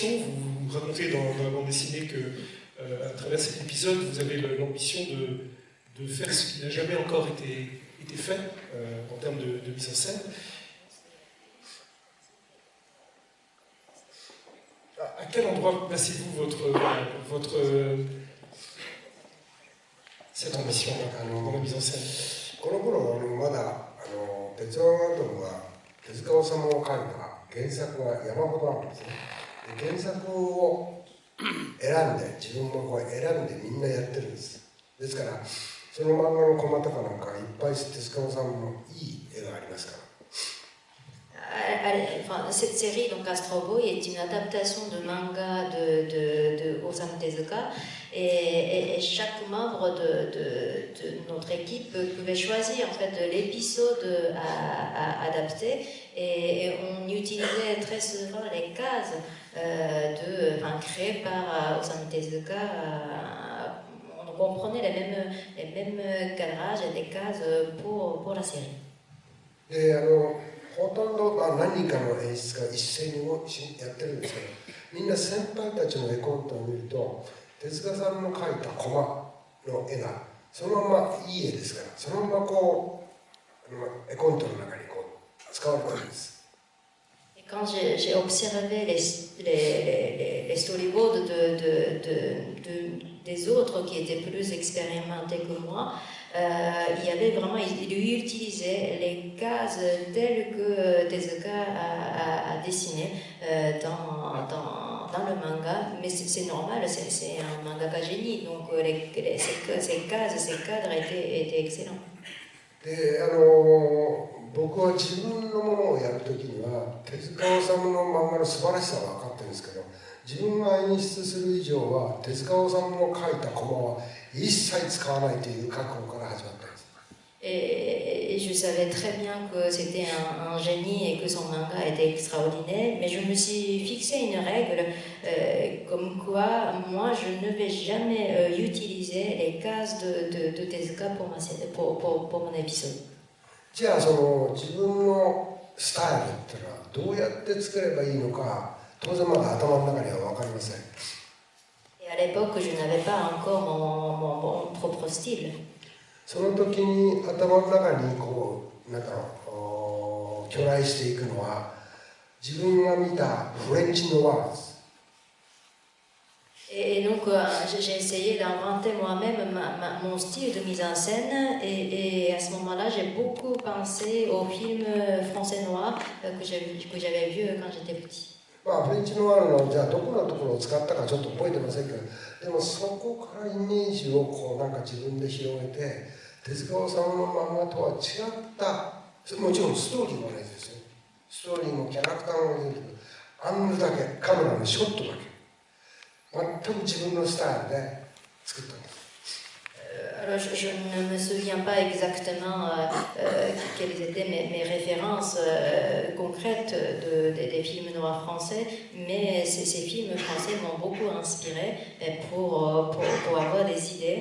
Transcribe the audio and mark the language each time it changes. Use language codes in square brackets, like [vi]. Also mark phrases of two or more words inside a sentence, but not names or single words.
[fr] Vous racontez dans la bande dessinée que, à travers cet épisode, vous avez l'ambition de faire ce qui n'a jamais encore été fait en termes de mise en scène. À quel endroit placez-vous cette ambition dans la mise en scène? [ja] この頃まだ鉄腕アトムは手塚治虫を書いた原作が山ほどあるんですね。で原作を選んで自分もこう選んでみんなやってるんです。ですからその漫画のコマとかなんかいっぱい手塚治虫のいい絵がありますから。 [fr] Enfin, cette série, donc Astro Boy, est une adaptation de manga de Osamu Tezuka et chaque membre de notre équipe pouvait choisir en fait l'épisode à adapter et on utilisait très souvent les cases créées par Osamu Tezuka. On comprenait les mêmes cadrages et des cases pour la série. [ja] ほとんど何人かの演出家が一斉にやってるんですけど、みんな先輩たちの絵コンテを見ると手塚さんの描いたコマの絵がそのままいい絵ですから、そのままこう絵コンテの中にこう使われてるんです。 [fr] Quand j'ai observé les storyboards des autres qui étaient plus expérimentés que moi, il y avait vraiment, il utilisait les cases telles que Tezuka a dessinées dans le manga, mais c'est normal, c'est un mangaka génie, donc ces cases, ces cadres étaient excellents. [ja] で僕は自分のものをやるときには手塚治虫の漫画の素晴らしさは分かってるんですけど、自分が演出する以上は手塚治虫の描いたコマは一切使わないという覚悟から始まったんです。 [fr] Et et je savais très bien que c'était un génie et que son manga était extraordinaire, mais je me suis fixé une règle comme quoi moi je ne vais jamais utiliser les cases de Tezuka pour mon épisode. [ja] じゃあその自分のスタイルっていうのはどうやって作ればいいのか当然まだ頭の中には分かりません。 [fr] Et à l'époque, je n'avais pas encore mon propre style. [ja] その時に頭の中にこうなんか巨来していくのは自分が見たフレンチノワーズ [fr] Et donc, j'ai essayé d'inventer moi-même mon style de mise en scène. Et à ce moment-là, j'ai beaucoup pensé aux films français noirs que j'avais vus quand j'étais petit. [ja] まあフレンチノワールのじゃあどこのところを使ったかちょっと覚えてませんけどでもそこからイメージをこうなんか自分で広げて手塚治虫の漫画とは違ったもちろんストーリーも同じですよストーリーもキャラクターも同じですけどアングルだけカメラのショットだけ全く自分のスタイルで作ったんです。 [fr] Alors, je ne me souviens pas exactement quelles étaient mes références concrètes des films noirs français, mais ces films français m'ont beaucoup inspiré pour avoir des idées.